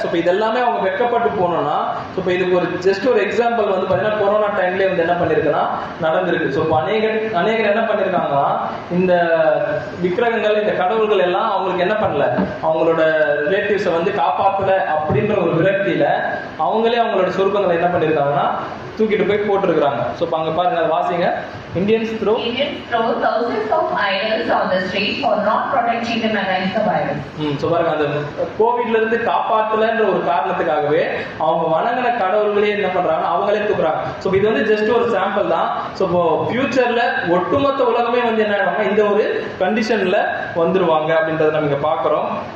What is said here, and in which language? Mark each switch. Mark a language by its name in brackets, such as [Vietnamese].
[Tamil] இதெல்லாமே அவங்க வெட்கப்பட்டு போனோம்னா இதுக்கு ஒரு ஜஸ்ட் ஒரு எக்ஸாம்பிள் வந்து பாத்தீங்கன்னா கொரோனா டைம்லயே வந்து என்ன பண்ணிருக்குன்னா நடந்திருக்கு. அநேகர் என்ன பண்ணிருக்காங்கன்னா இந்த விக்கிரகங்கள் இந்த கடவுள்கள் எல்லாம் அவங்களுக்கு என்ன பண்ணல, அவங்களோட ரிலேட்டிவ்ஸை வந்து காப்பாத்தல அப்படின்ற ஒரு விரக்தியில அவங்களே அவங்களோட சொரூபங்களை என்ன பண்ணிருக்காங்கன்னா தூக்கிட்டு போய் போட்டுருக்காங்க. ஸோ அங்க பாருங்க, அதை வாசிங்க. [English] Indians throw thousands of idols on the street for not protecting them against the virus. [Tamil] So பாருங்க, அந்த கோவிட்ல இருந்து காப்பாத்தலன்ற ஒரு காரணத்துக்காகவே அவங்க வணங்கின கடவுள்களே என்ன பண்றாங்க, அவங்களே தூக்குறாங்க. ஸோ இது வந்து ஜஸ்ட் ஒரு சாம்பிள் தான். ஸோ இப்போ ஃபியூச்சர்ல ஒட்டுமொத்த உலகமே வந்து என்ன ஆயிடுவாங்க, இந்த ஒரு கண்டிஷன்ல வந்துருவாங்க அப்படின்றத நம்ம இங்க பாக்குறோம்.